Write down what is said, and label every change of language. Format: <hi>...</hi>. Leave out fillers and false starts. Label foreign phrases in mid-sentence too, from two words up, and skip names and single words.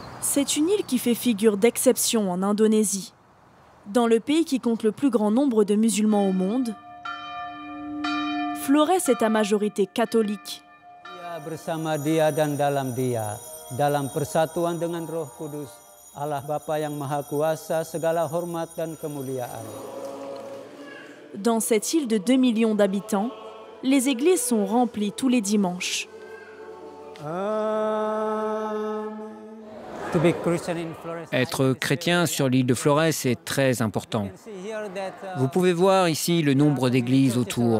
<fr>C'est une île qui fait figure d'exception en Indonésie. Dans le pays qui compte le plus grand nombre de musulmans au monde, Flores est à majorité catholique.</fr> <id>Bersama Dia dan dalam Dia, dalam persatuan dengan Roh Kudus, Allah Bapa yang Maha Kuasa, segala hormat dan kemuliaan.</id> <fr>Dans cette île de 2 millions d'habitants, les églises sont remplies tous les dimanches. Être chrétien sur l'île de Flores est très important. Vous pouvez voir ici le nombre d'églises autour.</fr>